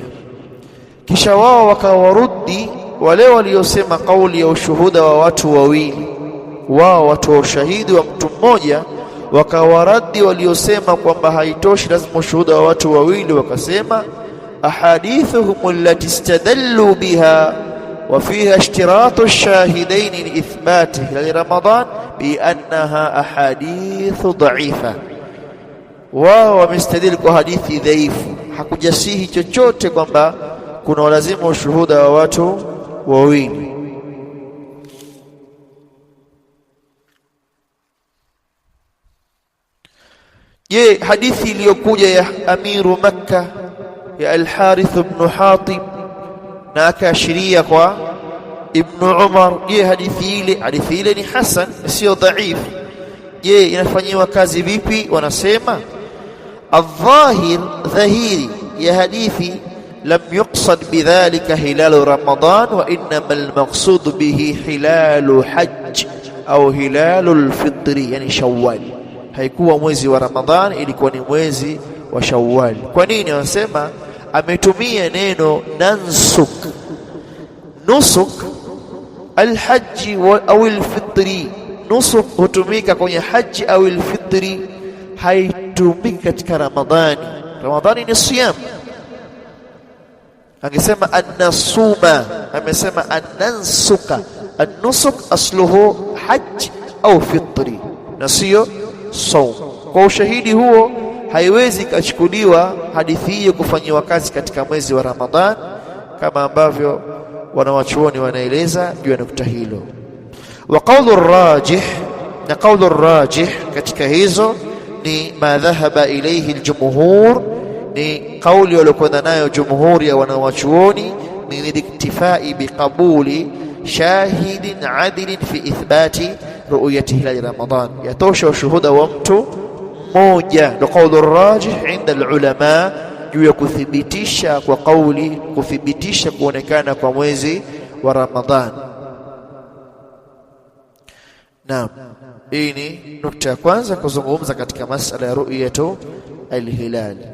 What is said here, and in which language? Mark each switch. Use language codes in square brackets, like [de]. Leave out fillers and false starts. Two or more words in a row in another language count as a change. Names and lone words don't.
[sw] Kisha wao wakawarudi wale waliosema kauli ya ushuhuda wa watu wawili, wao watu wa ushahidi wa mtu mmoja, wakawaradi waliosema kwamba haitoshi, lazima ushuhuda wa watu wawili. [ar] Wakasema أحاديثهم التي استدلوا بها وفيها اشتراط الشاهدين لإثبات هلال رمضان بأنها أحاديث ضعيفة, [sw] wao wamestadili kwa hadithi dhaifu, hakujasihi chochote kwamba kuna lazima ushuhuda wa watu wawili. Je, hadithi iliyokuja ya [ar] أمير مكة [sw] ya Al-Harith ibn Hatib na akaashiria kwa Ibn Umar, je, hadithi ile ni hasan, sio dhaif? Je, inafanyiwa kazi vipi? Wanasema adh-dhahir, dhahiri ya hadithi, [ar] لم يقصد بذلك هلال رمضان وإنما المقصود به هلال الحج أو هلال الفطر يعني شوال. [sw] Haikuwa mwezi wa Ramadhan, ilikuwa ni mwezi wa Shawwal. Kwa nini? Wanasema ametumia neno nansuk. [ar] نسك الحج أو الفطر, [sw] nusuk hutumika kwenye haji au alfitri, haitumiki katika Ramadhani. Ramadhani ni siyam. Angesema an-nasuma, amesema an-nansuka. [ar] النسك أصله حج أو فطر [sw] na sio [ar] saum. [sw] Kwa ushahidi huo haiwezi kachukuliwa hadithi hiyo kufanyiwa kazi katika mwezi wa Ramadhan, kama ambavyo wanawachuoni wanaeleza juu ya nukta hilo. [ar] والقول الراجح, [sw] na [ar] القول الراجح [sw] katika hizo ni [ar] ما ذهب إليه الجمهور, [sw] ni kauli waliokwenda nayo jumhuri ya wanawachuoni, [ar] من الاكتفاء بقبول شاهد عادل في إثبات رؤية هلال رمضان, [sw] yatosha ushuhuda wa mtu mmoja. Ndio [ar] القول الراجح عند العلماء, [sw] juu ya kuthibitisha kwa kauli, kuthibitisha kuonekana kwa mwezi wa Ramadhan. Naam, hii ni nukta ya kwanza kuzungumza katika masala ya [ar] رؤية الهلال.